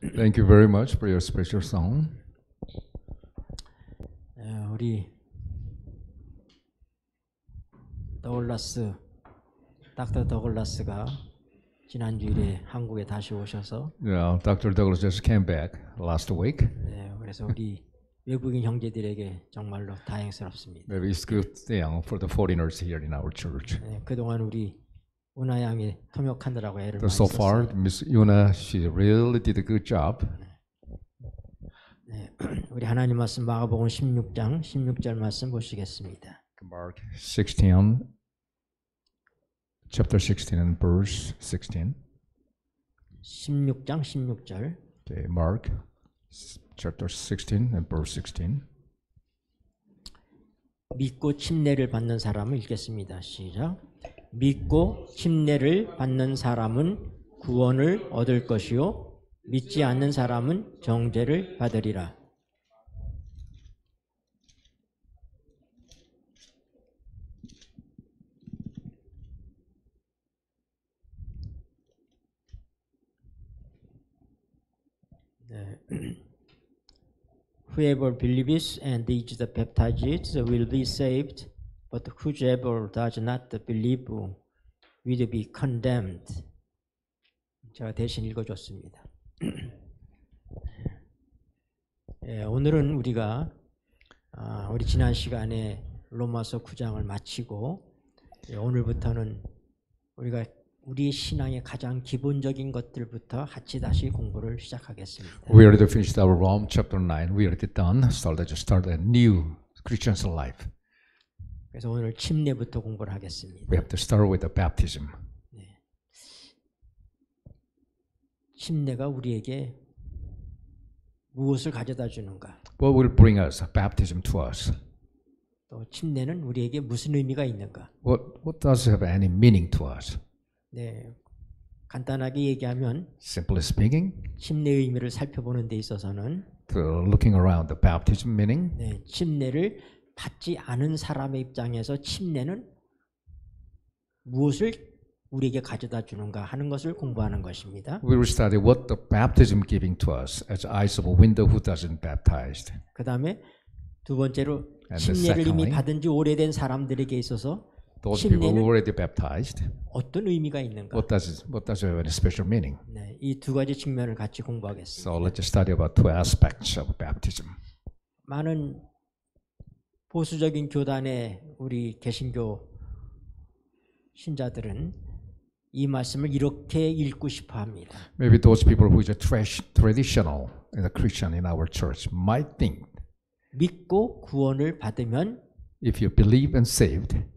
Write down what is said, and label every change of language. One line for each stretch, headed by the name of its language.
English: Thank you very much for your special song.
Korean: 우리 더글라스, 닥터 더글라스가 지난 주일에 한국에 다시 오셔서
English: Yeah, Dr. Douglas just came back last week.
Korean: 그래서 우리 외국인 형제들에게 정말로 다행스럽습니다.
English: Maybe it's good thing for the foreigners here in our church.
Korean: 그동안 우리 은하 양이 통역하느라고 애를 많이
English: So far,
Korean: 썼어요.
English: Miss Yuna, she really did a good job.
Korean: 우리 하나님 말씀 마가복음 16장 16절 말씀 보시겠습니다.
English: Mark 16, chapter 16 and verse 16.
Korean: 16장 16절.
English: Okay, Mark chapter 16 and verse 16.
Korean: 믿고 침례를 받는 사람을 읽겠습니다. 시작. 믿고 침례를 받는 사람은 구원을 얻을 것이요 믿지 않는 사람은 정죄를 받으리라.
English: Whoever believes and is baptized will be saved, but whoever does not believe will be condemned.
Korean: 제가 대신 읽어줬습니다. 오늘은 우리가 우리 지난 시간에 로마서 9장을 마치고 오늘부터는 우리가 우리의 신앙의 가장 기본적인 것들부터 같이 다시 공부를 시작하겠습니다.
English: We already finished our Rome chapter 9. We already done. So let's just start a new Christian's life.
Korean: 그래서 오늘 침례부터 공부를 하겠습니다.
English: We have to start with the baptism.
Korean: 침례가 우리에게 무엇을 가져다 주는가?
English: What will bring us baptism to us?
Korean: 또 침례는 우리에게 무슨 의미가 있는가?
English: What does have any meaning to us?
Korean: 간단하게 얘기하면
English: Simply speaking,
Korean: 침례의 의미를 살펴보는 데 있어서는
English: looking around the baptism meaning,
Korean: 침례를 받지 않은 사람의 입장에서 침례는 무엇을 우리에게 가져다 주는가 하는 것을 공부하는 것입니다.
English: we will study what the baptism giving to us as eyes of a window who doesn't baptized.
Korean: 그 다음에 두 번째로
English: And
Korean: 침례를 이미
English: secondly,
Korean: 받은 지 오래된 사람들에게 있어서
English: Those people who
Korean: 침례는
English: already baptized,
Korean: 어떤 의미가 있는가?
English: what does it have any special meaning?
Korean: 이 두 가지 측면을 같이 공부하겠습니다.
English: So let's just study about two aspects of baptism.
Korean: 많은 보수적인 교단의 우리 개신교 신자들은 이 말씀을 이렇게 읽고 싶어 합니다.
English: Maybe those people who are traditional in the Christian in our church might think,
Korean: 믿고 구원을 받으면
English: if you believe and saved,